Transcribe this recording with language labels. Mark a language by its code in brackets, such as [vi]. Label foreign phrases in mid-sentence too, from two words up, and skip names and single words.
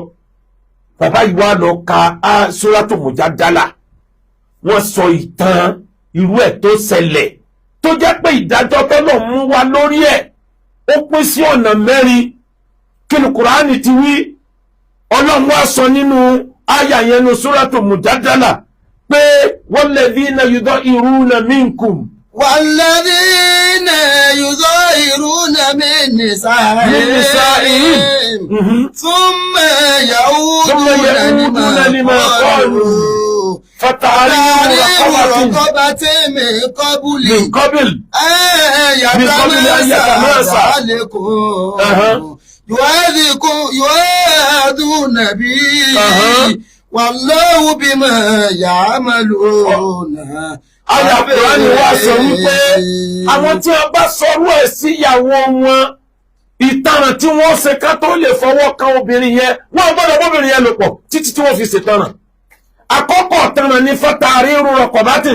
[yo] Bàbá yìí wá lọ ka Suratu Mujadala wọ́n sọ ìtàn irú ẹ̀ tó ṣẹlẹ̀ tó jẹ́ pé ìdájọ́ tọ́lọ̀ mú wa lórí ẹ̀ ó pín sí ọ̀nà 4 kí ni Kùránì ti wí. Ọlọ́run wá sọ nínú àyà yẹn ní Suratu Mujadala pé [ar] والذين يظاهرون منكم والذين يظاهرون من نسائهم ثم يعودون لما قالوا فتحرير رقبة من قبل أن يتماسى عليكم يؤاذون به والله بما يعملون. [yo] Àyá Kùránì wá sọ wípé àwọn tí wọ́n bá sọ̀rọ̀ ẹ̀ sí ìyàwó wọn, ìtanràn tí wọ́n ṣe ká tó lè fọwọ́ kan obìnrin yẹn, wọ́n gbọ́dọ̀ bóbìnrin yẹn lò pọ̀ títí tí wọ́n fi ṣètanràn. Àkọ́kọ́ tanràn ní [ar] فتحرير رقبة.